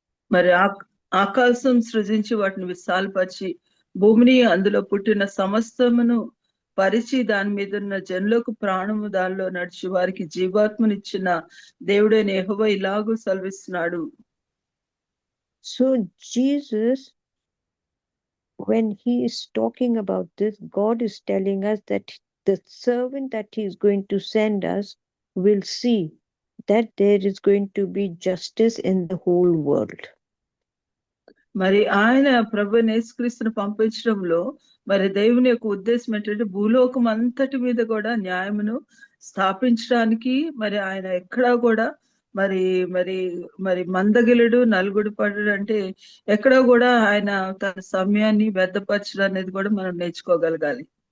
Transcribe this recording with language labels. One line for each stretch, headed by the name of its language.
Telugu: మరి ఆకాశం సృజించి వాటిని విశాలపరిచి భూమిని అందులో పుట్టిన సమస్తమును పరిచి దాని మీద ఉన్న జనులకు ప్రాణము దానిలో నడిచి వారికి జీవాత్మనిచ్చిన దేవుడైన యెహోవా ఇలాగూ సెలవిస్తున్నాడు.
English: So Jesus, when he is talking about this, God is telling us that the servant that he is going to send us will see that there is going to be justice in the whole world.
Telugu: మరి ఆయన ప్రభు యేసుక్రీస్తును పంపించడంలో మరి దేవుని యొక్క ఉద్దేశం ఏంటంటే భూలోకం అంతటి మీద కూడా న్యాయమును స్థాపించడానికి మరి ఆయన ఎక్కడా కూడా మరి మరి మరి మందగిలుడు నలుగుడు పడు అంటే ఎక్కడో కూడా ఆయన తన సమయాన్ని వ్యర్థపరచడం అనేది కూడా మనం నేర్చుకోగలగాలి.